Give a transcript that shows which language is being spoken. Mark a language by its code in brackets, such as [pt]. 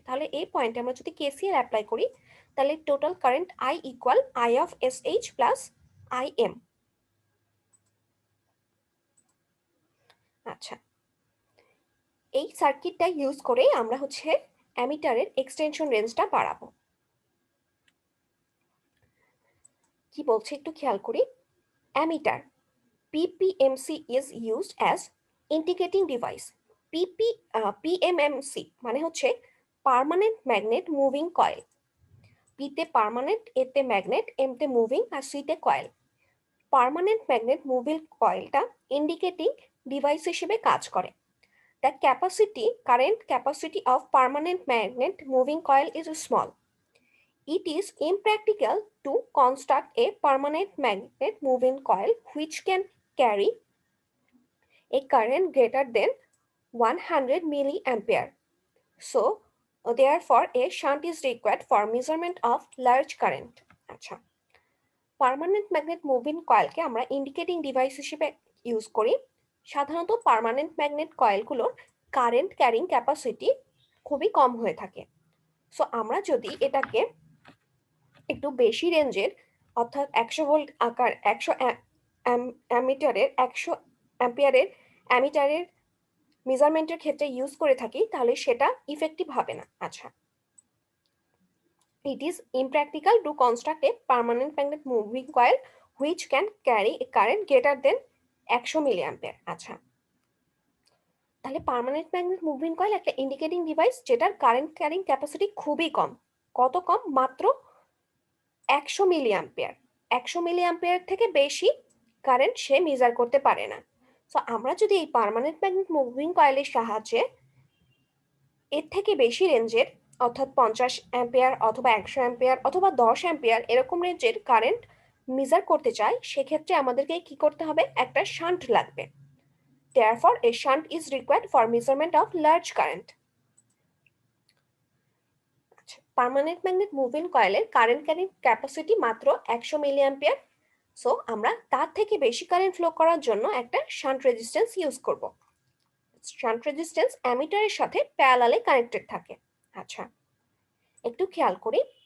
[bn] তাহলে এই পয়েন্টে আমরা যদি কেসিএল অ্যাপ্লাই করি তাহলে total current I equal I of S H plus I am. আচ্ছা, এই সার্কিটটা ইউজ করে আমরা হচ্ছে অ্যামিটারের এক্সটেনশন রেঞ্জটা বাড়াবো। কি বলছে একটু খেয়াল করি। [en] Ammeter PPMC is used as indicating device. [bn] PMMC মানে হচ্ছে পার্মানেন্ট ম্যাগনেট মুভিং কয়েল। পিতে পার্মানেন্ট, এতে ম্যাগনেট, এমতে মুভিং আর সিতে কয়েল। পার্মানেন্ট ম্যাগনেট মুভিং কয়েলটা ইন্ডিকেটিং ডিভাইস হিসেবে কাজ করে। [en] The current capacity of permanent magnet moving coil is small. It is impractical to construct a permanent magnet moving coil which can carry a current greater than 100 milliampere. So, therefore, a shunt is required for measurement of large current. [bn] আচ্ছা, permanent magnet moving কয়েলকে আমরা indicating device হিসেবে use করি। সাধারণত permanent magnet কয়েলগুলোর current carrying capacity খুবই কম হয়ে থাকে। So আমরা যদি এটাকে একটু বেশি রেঞ্জের অর্থাৎ 100 ভোল্ট আকার 100 অ্যামিটারের 100 অ্যাম্পিয়ারের অ্যামিটারের মেজারমেন্টের ক্ষেত্রে ইউজ করে থাকি তাহলে সেটা ইফেক্টিভ হবে না। [en] আচ্ছা, it is impractical to construct a permanent magnet moving coil which can carry a current greater than 100 milliampere. [bn] আচ্ছা, তাহলে পার্মানেন্ট ম্যাগনেট মুভিং কয়েল একটা ইন্ডিকেটিং ডিভাইস যেটার কারেন্ট ক্যারিং ক্যাপাসিটি খুবই কম। কত কম? মাত্র 100 মিলিঅ্যাম্পিয়ার। 100 মিলিঅ্যাম্পিয়ার থেকে বেশি কারেন্ট সে মেজার করতে পারে না। সো আমরা যদি এই পার্মানেন্ট ম্যাগনেট মুভিং কয়েলের সাহায্যে এর থেকে বেশি রেঞ্জের অর্থাৎ 50 অ্যাম্পিয়ার অথবা 100 অ্যাম্পিয়ার অথবা 10 অ্যাম্পিয়ার এরকম রেঞ্জের কারেন্ট মেজার করতে চাই, সেক্ষেত্রে আমাদেরকে কি করতে হবে? একটা শান্ট লাগবে। [en] Therefore, a shunt is required for measurement of large current. [bn] Permanent magnet moving কয়েলের কারেন্ট ক্যারিং ক্যাপাসিটি মাত্র 100 মিলিঅ্যাম্পিয়ার। সো আমরা তার থেকে বেশি কারেন্ট ফ্লো করার জন্য একটা শান্ট রেজিস্ট্যান্স ইউজ করব। শান্ট রেজিস্ট্যান্স অ্যামিটারের সাথে প্যারালালে কানেক্টেড থাকে। আচ্ছা, একটু খেয়াল করি।